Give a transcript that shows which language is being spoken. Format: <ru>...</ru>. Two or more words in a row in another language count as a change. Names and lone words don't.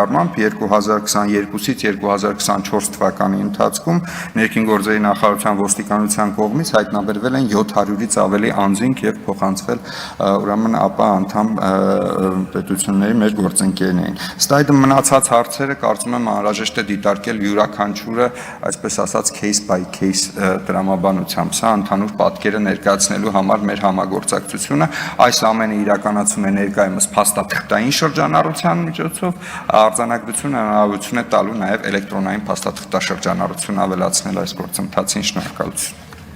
<hy>առմամբ 2022-ից 2024 թվականի ընթացքում ներքին գործերի նախարարության ոստիկանության կողմից հայտնաբերվել են 700-ից ավելի անձինք եւ փոխանցվել ուրեմն ԱՊՀ անդամ պետությունների մեր գործընկերներին։ Ըստ այդմ մնացած հարցերը կարծում եմ անհրաժեշտ է դիտարկել յուրաքանչյուրը, այսպես ասած,</hy> <en>case by case</en> <hy>տրամաբանությամբ։ Սա ընդհանուր պատկերը ներկայացնելու համար մեր համագործակցությունը այս ամենը իրականացում է ներկայումս փաստաթղթային շրջանառության միջոցով, արձանագրությունը հնարավորություն է տալու նաև էլեկտրոնային փաստաթղթաշրջանառություն ավելացնել այս գործընթացին։ Շնորհակալություն։</hy>